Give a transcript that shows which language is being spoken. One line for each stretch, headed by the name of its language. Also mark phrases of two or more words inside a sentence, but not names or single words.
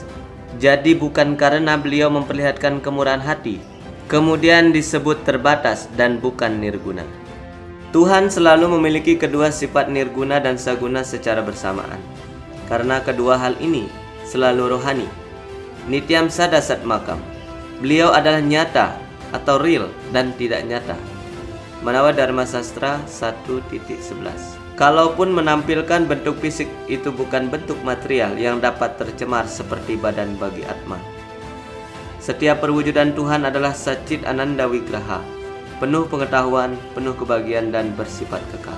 Indonesian: Jadi bukan karena beliau memperlihatkan kemurahan hati, kemudian disebut terbatas dan bukan nirguna. Tuhan selalu memiliki kedua sifat nirguna dan saguna secara bersamaan. Karena kedua hal ini selalu rohani.
Sanskrit: नित्यम् सदा सात्मकम्.
Indonesian: Beliau adalah nyata atau real dan tidak nyata. Manawa Dharma Sastra 1.11. Kalaupun menampilkan bentuk fisik, itu bukan bentuk material yang dapat tercemar seperti badan bagi Atma. Setiap perwujudan Tuhan adalah
Sanskrit: सच्चित् आनन्द विग्रह,
Indonesian: penuh pengetahuan, penuh kebahagiaan, dan bersifat kekal.